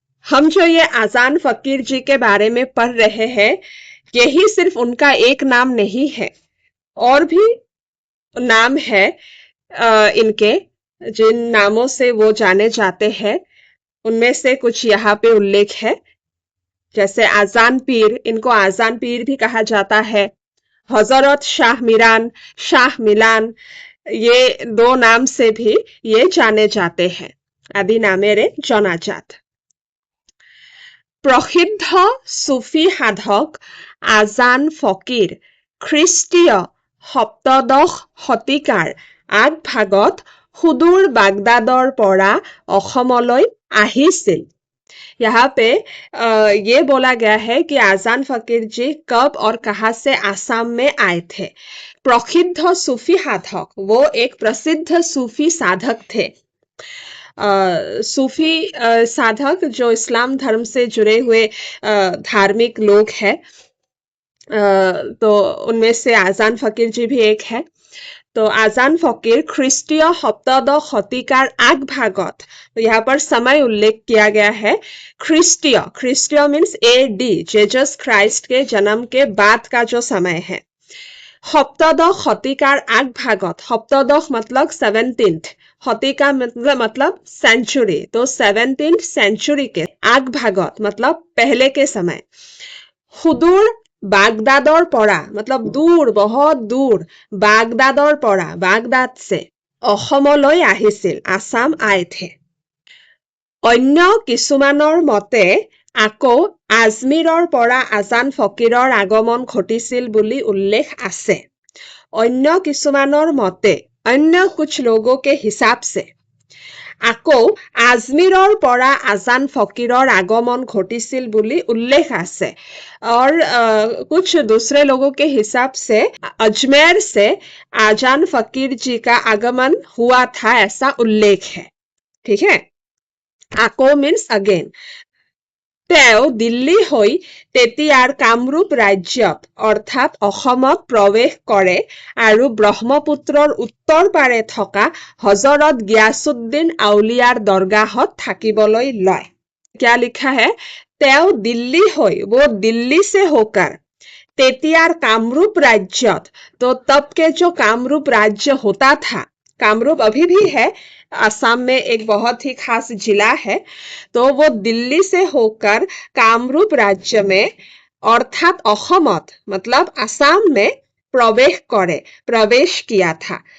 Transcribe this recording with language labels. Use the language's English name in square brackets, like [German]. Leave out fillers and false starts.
[Hindi] हम जो ये आजान फकीर जी के बारे में पढ़ रहे हैं, यही सिर्फ उनका एक नाम नहीं है, और भी नाम है इनके, जिन नामों से वो जाने जाते हैं उनमें से कुछ यहाँ पे उल्लेख है। जैसे आजान पीर, इनको आजान पीर भी कहा जाता है। हजरत शाह मिलान, ये दो नाम से भी ये जाने जाते हैं। [Assamese] आदि नामेरे जनाजात। प्रसिद्ध सूफी साधक आजान फकीर খ্ৰীষ্টীয় সপ্তদশ শতিকাৰ আগভাগত সুদূৰ বাগদাদৰ পৰা অসমলৈ আহিছিল। [Hindi] यहाँ पे ये बोला गया है कि आजान फकीर जी कब और कहाँ से आसाम में आए थे। प्रसिद्ध सूफी साधक, वो एक प्रसिद्ध सूफी साधक थे। सूफी साधक जो इस्लाम धर्म से जुड़े हुए धार्मिक लोग हैं, तो उनमें से आजान फकीर जी भी एक है। तो आजान फकीर [Assamese] খ্ৰীষ্টীয় সপ্তদশ শতিকাৰ আগভাগত, [Hindi] तो यहाँ पर समय उल्लेख किया गया है। খ্ৰীষ্টীয় मीन्स AD, जेजस क्राइस्ट के जन्म के बाद का जो समय है। सप्तदश शतिकार আগভাগত, सप्तदश मतलब 17th, शतिका मतलब सेंचुरी, तो 17th सेंचुरी के আগভাগত मतलब पहले के समय। सुदूर बागदादर परा मतलब दूर, बहुत दूर, बागदादर परा, बागदाद से [Assamese] অসমলৈ আহিছিল, [Hindi] आसाम आए थे। [Assamese] अन्य কিছুমানৰ মতে আকৌ আজমিৰৰ পৰা আজান ফকিৰৰ আগমন ঘটিছিল বুলি উল্লেখ আছে। अन्य কিছুমানৰ মতে, [Hindi] अन्य कुछ लोगों के हिसाब से [Assamese] আকৌ আজমিৰৰ পৰা আজান ফকিৰৰ আগমন ঘটিছিল বুলি उल्लेख আছে। [Hindi] और कुछ दूसरे लोगों के हिसाब से अजमेर से आजान फकीर जी का आगमन हुआ था, ऐसा उल्लेख है, ठीक है। আকৌ मीन्स अगेन। [Assamese] তেওঁ দিল্লী হৈ তেতিয়াৰ কামৰূপ ৰাজ্যত অৰ্থাৎ অসমত প্ৰৱেশ কৰে আৰু ব্ৰহ্মপুত্ৰৰ উত্তৰ পাৰে থকা হজৰত গিয়াসুদ্দিন আউলিয়াৰ দৰগাহত থাকিবলৈ লয়। [Hindi] क्या लिखा है? [Assamese] তেওঁ দিল্লী হৈ, [Hindi] वो दिल्ली से होकर तेतियार कामरूप राज्यत, तो तब के जो कामरूप राज्य होता था, कामरूप अभी भी है, असम में एक बहुत ही खास जिला है, तो वो दिल्ली से होकर कामरूप राज्य में अर्थात अहोमत मतलब असम में प्रवेश किया था।